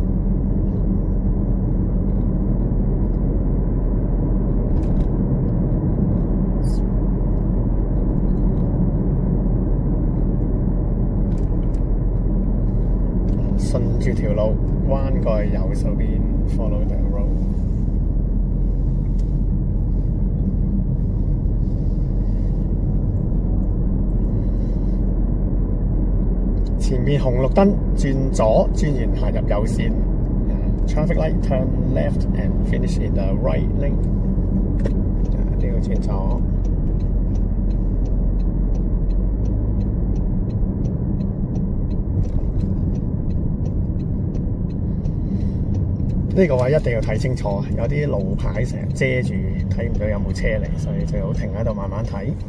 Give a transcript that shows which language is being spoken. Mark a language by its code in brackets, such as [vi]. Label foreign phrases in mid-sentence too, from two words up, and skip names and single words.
[yue] 順住條路彎過去右手邊 ， [en] follow the road。 [yue] 前面紅綠燈轉左，轉完行入右線。 [en] Traffic light turn left and finish in the right lane。 [yue] 呢個轉左。呢個位一定要睇清楚，有啲路牌成日遮住，睇唔到有冇車嚟，所以最好停喺度慢慢睇。